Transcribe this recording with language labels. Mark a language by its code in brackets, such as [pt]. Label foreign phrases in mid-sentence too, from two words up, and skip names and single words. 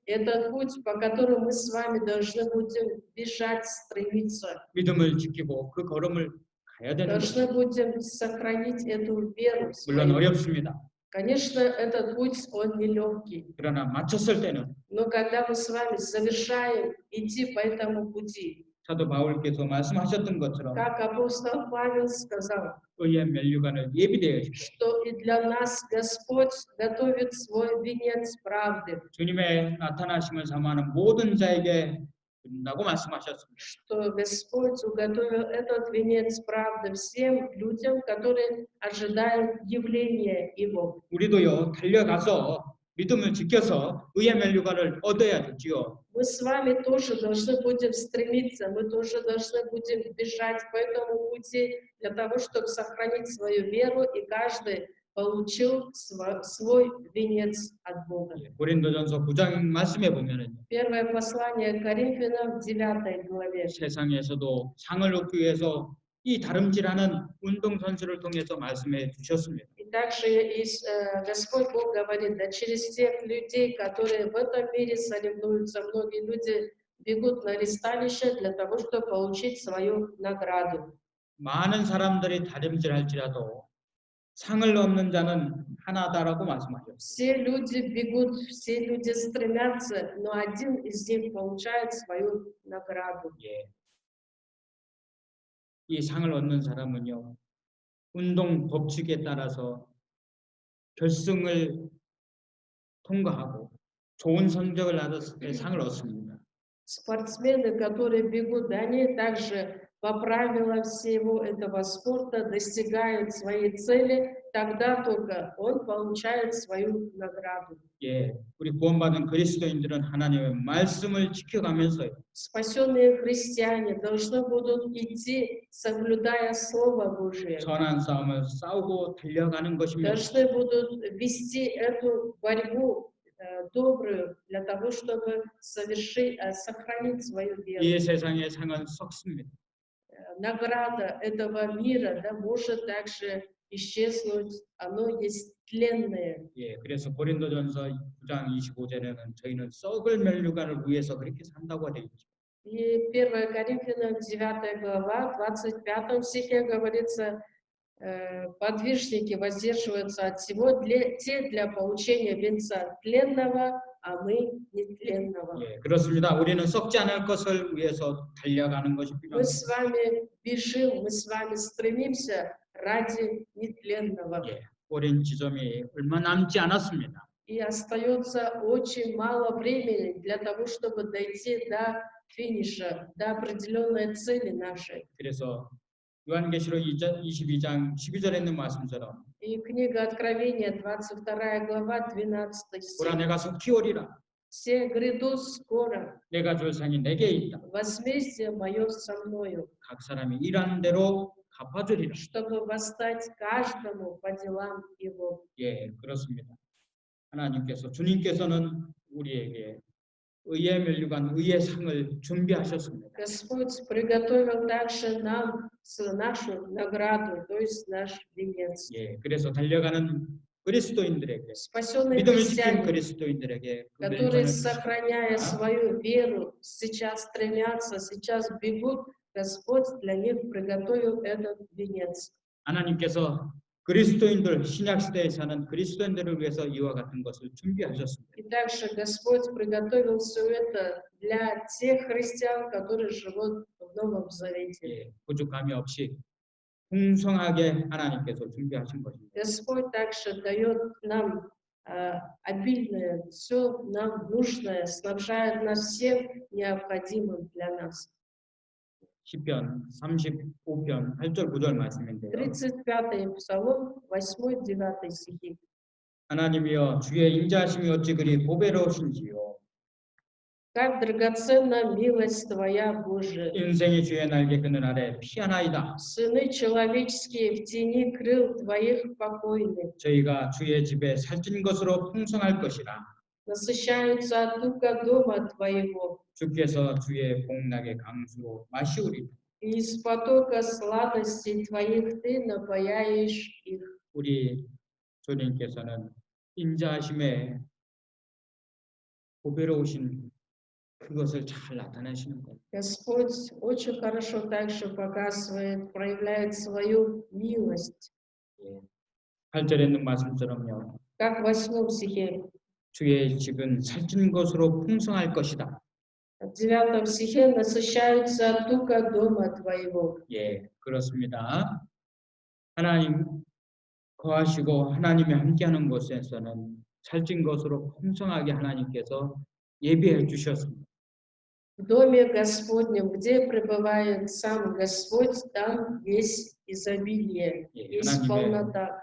[ru] Это путь, по которому мы с вами должны будем бежать, стремиться. [ko] 믿음을 지키고 그 걸음을 가야 되는 [ru] Должны [ko] 것입니다. [ru] будем сохранить эту веру. [ko] 물론 어렵습니다. [ru] Конечно, этот путь, он нелегкий. [ko] 그러나 마쳤을 때는 [ru] Но когда мы с вами завершаем идти по этому пути, [ko] 사도 바울께서 말씀하셨던 것처럼 [ru] как апостол Павел сказал, [ko] 의의 면류관을 예비되어 주시고 [ru] что и для нас Господь готовит свой венец правды, [ko] 주님의 나타나심을 사모하는 모든 자에게 준다고 말씀하셨습니다. [ru] что Господь уготовил этот венец правды всем людям, которые ожидают явления Его. [ko] 우리도요 달려가서 믿음을 지켜서 의의 면류관을 얻어야 되지요. [ru] Мы с вами тоже должны будем стремиться, мы тоже должны будем бежать по этому пути для того, чтобы сохранить свою веру, и каждый получил свой венец от Бога. [ko] 고린도전서 9장 말씀에 보면은 [ru] Первое послание Коринфянам в 9 главе. [ko] 세상에서도 상을 얻기 위해서 이 다름질하는 운동선수를 통해서 말씀해 주셨습니다. [ru] И также Господь Бог говорит, да через тех людей, которые в этом мире соревнуются, многие люди бегут на ристалище для того, чтобы получить свою награду. [ko] 많은 사람들이 다름질할지라도 상을 얻는 자는 하나다라고 말씀하셨어요. [ru] Все люди бегут, все люди стремятся, но один из них получает свою награду. [ko] 예. 이 상을 얻는 사람은요, 운동 법칙에 따라서 결승을 통과하고 좋은 성적을 받았을 때 상을 얻습니다. [ru] Спортсмены, которые бегут, они также по правилам всего этого спорта достигают своей цели, тогда только он получает свою награду. [ko] 예, 우리 구원받은 그리스도인들은 하나님의 말씀을 지켜가면서요. [ru] Спасенные христиане должны будут идти, соблюдая Слово Божие. [ko] 선한 싸움을 싸우고 달려가는 것입니다. [ru] Должны будут вести эту борьбу добрую для того, чтобы сохранить свою веру. [ko] 이 세상의 상은 썩습니다. [ru] Награда этого мира, да, может также исчезнуть, оно есть тленное. [ko] 예, 그래서 고린도전서 9장 25절에는 저희는 썩을 멸류관을 위해서 그렇게 산다고 되어 있죠. [ru] И 1 Коринфянам 9 глава, 25 стихе говорится, подвижники воздерживаются от всего, те для получения венца тленного, а мы нетленного. [ko] 예, 그렇습니다. 우리는 썩지 않을 것을 위해서 달려가는 것이 [ru] Мы [ko] 필요합니다. [ru] с вами бежим, мы с вами стремимся ради нетленного. [ko] 예, 오랜 지점이 얼마 남지 않았습니다. [ru] И остается очень мало времени для того, чтобы дойти до финиша, до определенной цели нашей. [ko] 그래서 요한계시록 22장 12절에 있는 말씀처럼 [ru] И книга Откровения, 22 глава, 12 [ko] 보라 [ru] стих. [ko] 내가 속히 오리라. [ru] Все грядут скоро, [ko] 내가 줄 상이 내게 있다. [ru] возмездие мое со мною, [ko] 각 사람이 일하는 대로 갚아주리라. [ru] чтобы восстать каждому по делам его. [ko] 예, 그렇습니다. 하나님께서 주님께서는 우리에게 의의 멸류관, 의의 상을 준비하셨습니다. [ru] Господь приготовил также нам нашу награду, то есть наш венец. [ko] 예, 그래서 달려가는 그리스도인들에게 [ru] Спасенные [ko] 믿음을 지킨 [ru] христиане, [ko] 그리스도인들에게 그 [ru] которые, [ko] 왼손을 [ru] сохраняя свою веру, сейчас стремятся, сейчас бегут, Господь для них приготовил этот венец. [ko] 하나님께서 그리스도인들 신약 시대에 사는 그리스도인들을 위해서 이와 같은 것을 준비하셨습니다. [ru] И также Господь приготовил все это для тех христиан, которые живут в Новом Завете. [ko] 예, 부족함이 없이 풍성하게 하나님께서 준비하신 것입니다. [ru] Господь также дает нам обильное, все нам нужное, снабжает нас всем необходимым для нас. [ko] 시편 35편 8절 9절 말씀인데요. [ru] 35-й Псалом, 8-9 стихи. [ko] 하나님이여 주의 인자하심이 어찌 그리 보배로우신지요. [ru] Как драгоценна милость Твоя, Божия. [ko] 인생이 주의 날개 그늘 아래 피하나이다. [ru] Сыны человеческие в тени крыл Твоих покойны. [ko] 저희가 주의 집에 살찐 것으로 풍성할 것이라. [ru] Насыщаются от духа дома Твоего. [ko] 주께서 주의 복락의 강수로 마시우리다. [ru] И из потока сладостей Твоих Ты напояешь их. [ko] 우리 주님께서는 인자하심에 보배로우신 그것을 잘 나타내시는 거예요. [ru] Господь очень хорошо также показывает, проявляет свою милость. [ko] 8절에 있는 말씀처럼요. [ru] Как в 8 стихе. [ko] 주의 집은 살찐 것으로 풍성할 것이다. [ru] В 9 стихе насыщаются от духа дома Твоего. [ko] 예, 그렇습니다. 하나님 거하시고 하나님이 함께하는 곳에서는 살찐 것으로 풍성하게 하나님께서 예비해 주셨습니다. [ru] В доме Господнем, где пребывает сам Господь, там есть изобилие, есть полнота.